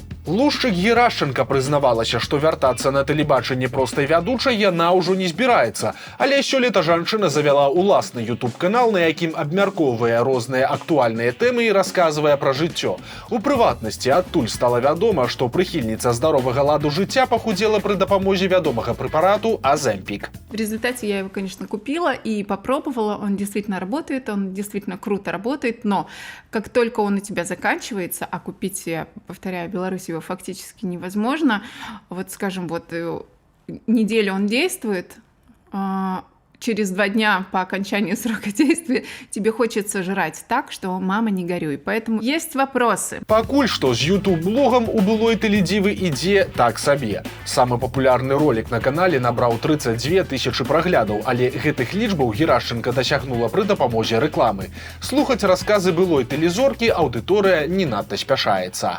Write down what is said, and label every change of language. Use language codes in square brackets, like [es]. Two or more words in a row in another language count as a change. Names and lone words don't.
[be] Лушчык Герашченка прызнавалася, што вяртацца на тэлебачанне простай вядучай яна ўжо не збіраецца. Але сёлета жанчына завяла ўласны YouTube-канал, на якім абмяркоўвае розныя актуальныя тэмы і расказвае пра жыццё. У прыватнасці, адтуль стала вядома, што прыхільніца здаровага ладу жыцця пахудзела пры дапамозе вядомага прэпарату Оземпик. [ru] В результате я его, конечно, купила и попробовала. Он действительно работает, он действительно круто работает, но как только он у тебя заканчивается, а купить, я повторяю, в Беларуси его фактически невозможно, вот, скажем, вот неделю он действует, через 2 дня по окончанию срока действия тебе хочется жрать так, что мама не горюй. Поэтому есть вопросы. [be] Пакуль што з YouTube-блогам у былой тэледзівы ідзе так сабе. Самы папулярны ролик на канале набраў 32 тысячы праглядаў, але гэтых лічбаў Герашченка дасягнула пры дапамозе рэкламы. Слухаць расказы былой тэлезоркі аўдыторыя не надта спяшаецца.